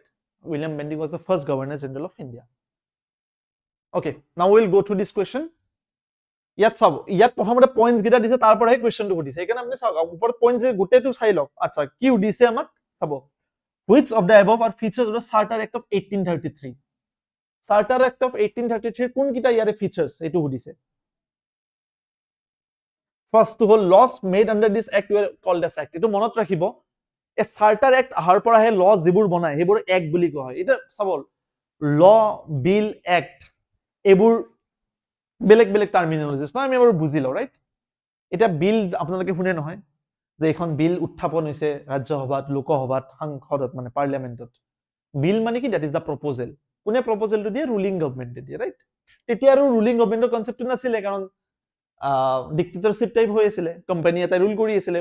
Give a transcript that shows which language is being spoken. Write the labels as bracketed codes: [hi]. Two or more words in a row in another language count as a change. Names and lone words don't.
[en] William Bentinck was the first Governor General of India. Okay, now we'll go through this question. [as] ইয়াত চাব ইয়াত প্ৰথমতে পয়েন্টস গিটা দিছে তাৰ পৰাহে কোৱেশ্চনটো সুধিছে এইকাৰণে আপুনি চাওক ওপৰত পয়েন্টস যে গোটেটো চাই লওক আচ্ছা কি দিছে আমাক চাব [en] which of the above are features of the Charter Act of 1833 Charter Act of 1833 [as] কোন কিটা ইয়াৰে ফিচার্স এটো সুধিছে [en] First whole laws made under this act were called as act. [as] এটো মনত ৰাখিব এ চাৰ্টাৰ এক্ট আহাৰ পৰা হে লজ যিবোৰ বনায় হেবোৰ এক্ট বুলি কোৱা হয় এটা চাব ল বিল এক্ট এবোৰ বেলেগ বেলেগ টাৰ্মিনোলজিস না আমি এবাৰ বুজি লও ৰাইট এটা বিল আপোনালোকে শুনে নহয় যে এখন বিল উত্থাপন হৈছে ৰাজ্যসভাত লোকসভাত সংসদত মানে পাৰ্লিয়ামেন্টত বিল মানে কি [en] that is the proposal [as] কোনে প্ৰপোজালটো দিয়ে ৰুলিং গভৰ্ণমেণ্টে দিয়ে ৰাইট তেতিয়া আৰু ৰুলিং গভৰ্ণমেণ্টৰ কনসেপ্টটো নাছিলে কাৰণ [en] dictatorship type [as] হৈ আছিল কোম্পানী এটা ৰুল কৰি আছিল